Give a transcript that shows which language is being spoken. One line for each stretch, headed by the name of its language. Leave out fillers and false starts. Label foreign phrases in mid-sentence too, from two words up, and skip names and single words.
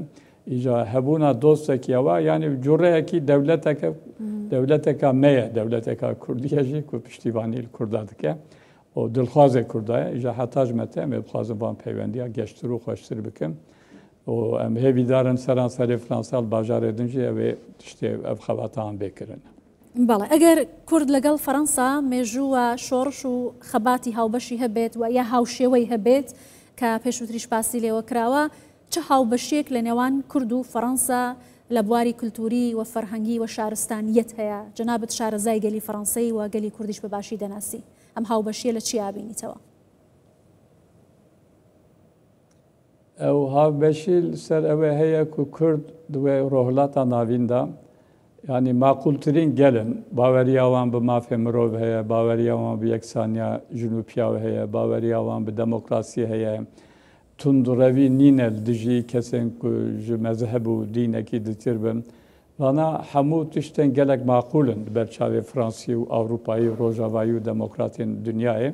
Kurdish: İja hebûna dostekî ewa yanî cureyekî devleteka me ye, devleteka Kurdiye jî ku piştîvanî li Kurda dike. O dilxwazê Kurda ye. İja heta ji me tê em ê dixwazin van peywendiya geştir û xweştir bikin. O em hêvî darin seranserê Fransa li bajarê din jî ew ê tiştê ev xebatan bêkirin.
Central Kurdish: بەڵێ ئەگەر کورد لەگەڵ فەڕەنسا مێژووە شۆڕش و خەباتی هاوبەشی هەبێت و یا هاوشێوەی هەبێت کە پێشووتریش باسی لێوە کراوە چه هاوبەشێک لە نێوان کورد و فەڕەنسا لە بواری کولتوری و فەرهەنگی و شارستانیەت هەیە جەنابەت شارەزای گەلی فەڕەنسەی و گەلی کوردیش بەباشی دەناسی ئەم هاوبەشیە لە چی ئابینیتەوە؟
Kurdish: ئەو هاوبەشی سەر ئەوێ هەیە ku Kurd دوێ ڕۆهڵاتە ناویندا yani maqultirîn gelin baweriya wan bi mafê mirov heye, baweriya wan bi yeksaniya jinûpiya heye, baweriya wan bi demokrasî heye, tundurevî nîne dijî kesên ku ji mezheb û dînekî ditir bin. Vana hemû tiştên gelek maqûlin di ber çavê Fransî û Awropayî, Rojavayî û demokratên dunyayê.